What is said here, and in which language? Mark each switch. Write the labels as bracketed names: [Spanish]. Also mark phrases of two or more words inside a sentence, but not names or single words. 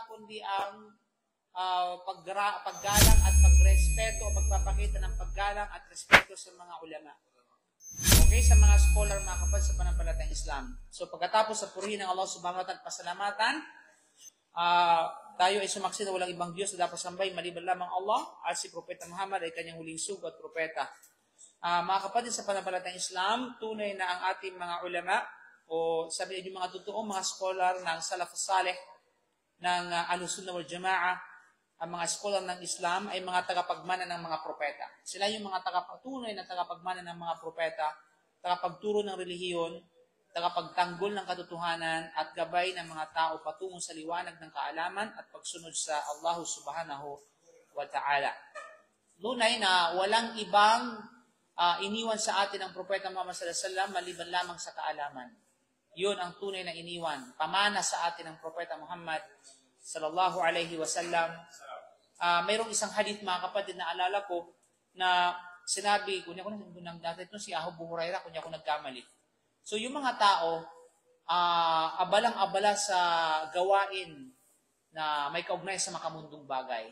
[Filipino] kundi ang paggalang at pagrespeto o pagpapakita ng paggalang at respeto sa mga ulama. Okay, sa mga scholar, mga kapatid sa pananampalatayang Islam. So pagkatapos sa purihin ng Allah [Arabic] subhanahu wa ta'ala [Filipino] at pasalamatan, tayo ay sumaksi na walang ibang Diyos na dapat sambay maliban lamang Allah at si Propeta Muhammad ay kanyang huling sugo at propeta. Mga kapatid sa pananampalatayang Islam, tunay na ang ating mga ulama o sabi niyo mga totoong mga scholar ng [Arabic] Salaf Saleh [Filipino] ng [Arabic] Ahlus Sunnah wal Jamaah, [Filipino] ang mga scholar ng Islam ay mga tagapagmana ng mga propeta. Sila yung mga tunay na tagapagmana ng mga propeta, tagapagturo ng relihiyon, tagapagtanggol ng katotohanan at gabay ng mga tao patungo sa liwanag ng kaalaman at pagsunod sa Allah [Arabic] subhanahu wa ta'ala. [Filipino] Tunay na walang ibang iniwan sa atin ang propeta Muhammad [Arabic] sallallahu alaihi wasallam [Filipino] maliban lamang sa kaalaman. Yun ang tunay na iniwan, pamana sa atin ng propeta Muhammad [Arabic] sallallahu alaihi wasallam. [Filipino] Mayroong isang hadith, mga kapatid, na alala ko na sinabi, kunya ko nang dati ito si Abu Hurairah, kunya ko nagkamali. So yung mga tao, abalang-abala sa gawain na may kaugnay sa makamundong bagay.